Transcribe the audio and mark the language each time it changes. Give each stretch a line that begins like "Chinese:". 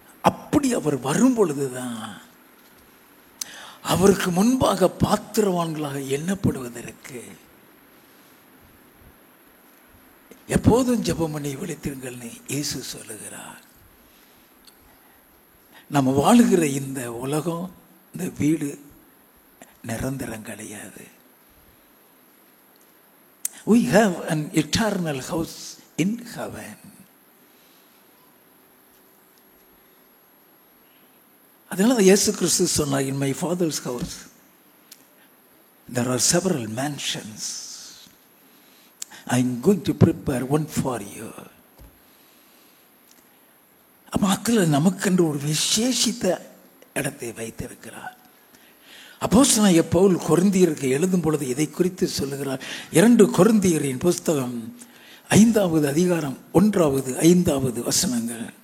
Tamil: அப்படி அவர் வரும் பொழுதுதான் அவருக்கு முன்பாக பாத்திரவான்களாக எண்ணப்படுவதற்கு எப்போதும் ஜெபம் பண்ணி விழித்திருங்கள்னு இயேசு சொல்லுகிறார். நம்ம வாழுகிற இந்த உலகம், இந்த வீடு நிரந்தரம் கிடையாது.
English: We have an eternal house in heaven.
Tamil: அதனால இயேசு கிறிஸ்து சொன்னார்,
English: in my father's house there are several mansions. I am going to prepare one for you.
Tamil: மக்கள் நமக்கென்று ஒரு விசேஷித்த இடத்தை வைத்திருக்கிறார். அப்போஸ்தலனாகிய பவுல் கொரிந்தியருக்கு எழுதும் பொழுது இதை குறித்து சொல்லுகிறார். 2 கொரிந்தியரின் புஸ்தகம் 5வது அதிகாரம் 1வது 5வது வசனங்கள்.